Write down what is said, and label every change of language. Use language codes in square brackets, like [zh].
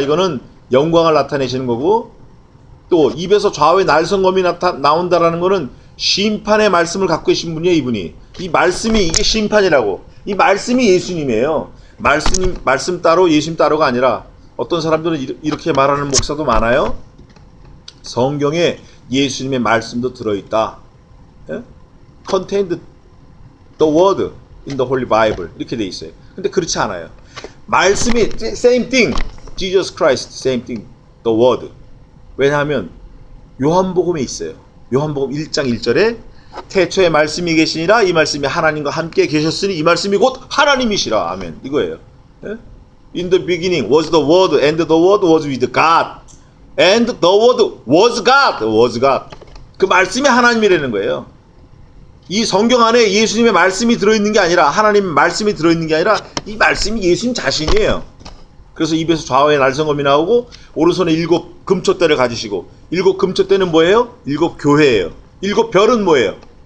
[ko] 이거는 영광을 나타내시는 거고, 또 입에서 좌우에 날선 검이 나온다라는 거는 심판의 말씀을 갖고 계신 분이에요. 이분이. 이 말씀이, 이게 심판이라고. 이 말씀이 예수님이에요. 말씀 따로 예수님 따로가 아니라, 어떤 사람들은 이렇게 말하는 목사도 많아요. 성경에 예수님의 말씀도 들어있다. 예? [en] Contained the word in the Holy Bible. [ko] 이렇게 돼 있어요. 근데 그렇지 않아요. 말씀이 [en] same thing. Jesus Christ, same thing. The word. [ko] 왜냐하면 요한복음에 있어요. 요한복음 1장 1절에 태초에 말씀이 계시니라. 이 말씀이 하나님과 함께 계셨으니 이 말씀이 곧 하나님이시라. 아멘. 이거예요. 예? [en] In the beginning was the word and the word was with God. And the word was God. was God. [ko] 그 말씀이 하나님이라는 거예요. 이 성경 안에 예수님의 말씀이 들어있는 게 아니라, 하나님의 말씀이 들어있는 게 아니라, 이 말씀이 예수님 자신이에요. 그래서 입에서 좌우에 날성검이 나오고, 오른손에 7 금촛대를 가지시고, 7 금촛대는 뭐예요? 7 교회예요. 7 별은 뭐예요?